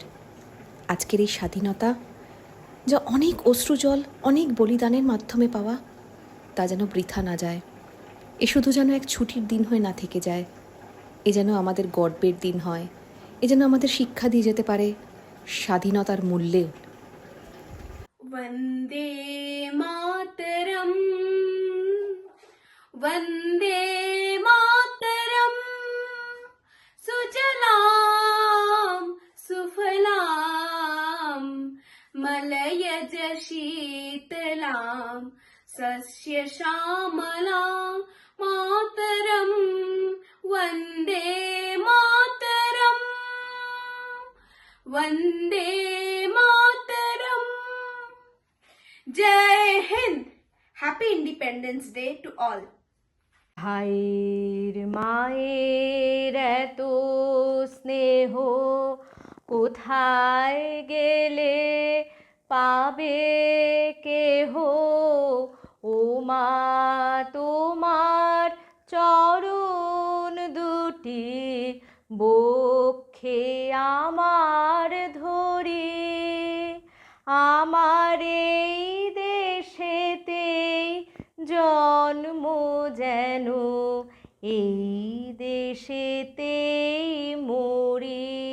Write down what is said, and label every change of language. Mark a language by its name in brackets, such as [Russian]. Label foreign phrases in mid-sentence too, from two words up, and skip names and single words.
[Bangla] আজকের এই স্বাধীনতা যা অনেক অশ্রুজল, অনেক বলিদানের মাধ্যমে পাওয়া, তা যেন বৃথা না যায়। এ শুধু যেন এক ছুটির দিন হয়ে না থেকে যায়, এ যেন আমাদের গর্বের দিন হয়, এ যেন আমাদের শিক্ষা দিয়ে যেতে পারে স্বাধীনতার মূল্যে। [Sanskrit] वन्दे मातरम् वन्दे मातरम् सुजलां सुफलां मलयज शीतलां सस्यश्यामलां मातरं वन्दे मातरम् वन्दे मातरम्। [Hindi] जय हिंद! [English] Happy Independence Day to all. [Bangla] ভাইয়ের মায়ের এত স্নেহ কোথায় গেলে পাবে কেহ? ও মা তোমার চরণ দুটি বক্ষে আমার ধরি, আমার এই দেশেতেই জন্ম যেন এই দেশেতেই মরি।